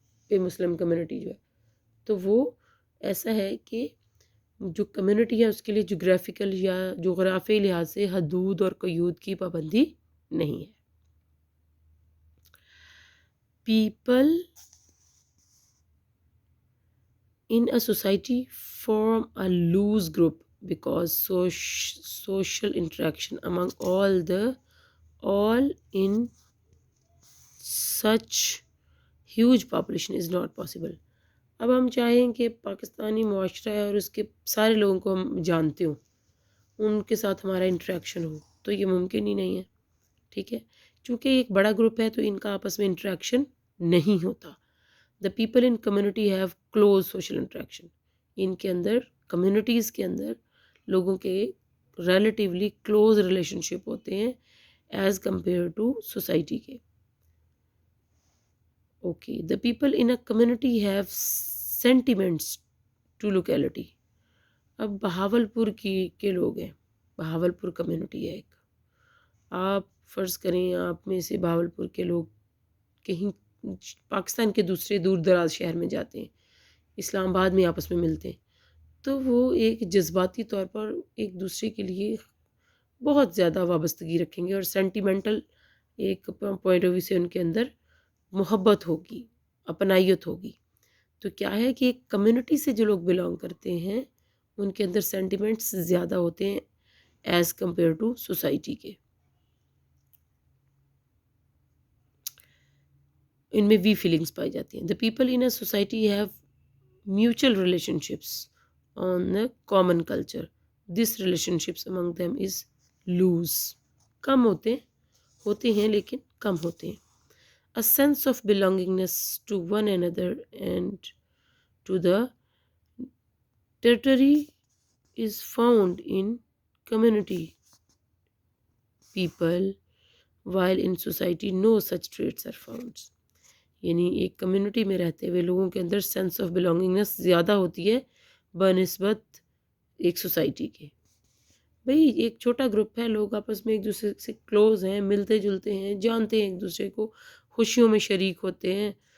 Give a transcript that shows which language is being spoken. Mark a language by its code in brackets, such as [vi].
[ur] پہ مسلم کمیونٹی جو ہے، تو وہ ایسا ہے کہ جو کمیونٹی ہے اس کے لیے جغرافیکل یا جغرافیائی لحاظ سے حدود اور قیود کی پابندی نہیں ہے۔ People [en] in a society form a loose group because social interaction among all in such huge population is not possible. [ur] اب ہم چاہیں کہ پاکستانی معاشرہ ہے اور اس کے سارے لوگوں کو ہم جانتے ہوں، ان کے ساتھ ہمارا انٹریکشن ہو، تو یہ ممکن ہی نہیں ہے. ٹھیک ہے، چونکہ ایک بڑا گروپ ہے تو ان کا آپس میں انٹریکشن نہیں ہوتا. [en] The people in community have close social interaction. [ur] ان کے اندر کمیونٹیز کے اندر لوگوں کے ریلیٹیولی کلوز ریلیشن شپ ہوتے ہیں [en] as compare to [ur] سوسائٹی کے. [en] Okay, the people in a community have sentiments to locality. [ur] اب بہاول پور کے لوگ ہیں، بہاول پور کمیونٹی ہے ایک. آپ فرض کریں آپ میں سے بہاول پور کے لوگ کہیں پاکستان کے دوسرے دور دراز شہر میں جاتے ہیں، اسلام آباد میں آپس میں ملتے ہیں، تو وہ ایک جذباتی طور پر ایک دوسرے کے لیے بہت زیادہ وابستگی رکھیں گے اور سینٹیمنٹل ایک پوائنٹ آف ویو سے ان کے اندر محبت ہوگی، اپنائیت ہوگی. تو کیا ہے کہ ایک کمیونٹی سے جو لوگ بلانگ کرتے ہیں ان کے اندر سینٹیمنٹس زیادہ ہوتے ہیں [en] as compare to [ur] سوسائٹی کے. ان میں وی فیلنگس پائی جاتی ہیں. [en] The people in a society have mutual relationships on a common culture. This relationships among them is loose. [ur] کم ہوتے ہیں لیکن کم ہوتے ہیں. [en] A sense of belongingness to one another and to the territory is found in community people, while in society no such traits are found. [ur] یعنی ایک community میں رہتے ہوئے لوگوں کے اندر سینس آف بلانگنگنس زیادہ ہوتی ہے بنسبت ایک سوسائٹی کے. بھئی ایک چھوٹا گروپ ہے، لوگ آپس میں ایک دوسرے سے کلوز ہیں، ملتے جلتے ہیں، جانتے ہیں ایک دوسرے کو، خوشیوں میں شریک ہوتے ہیں.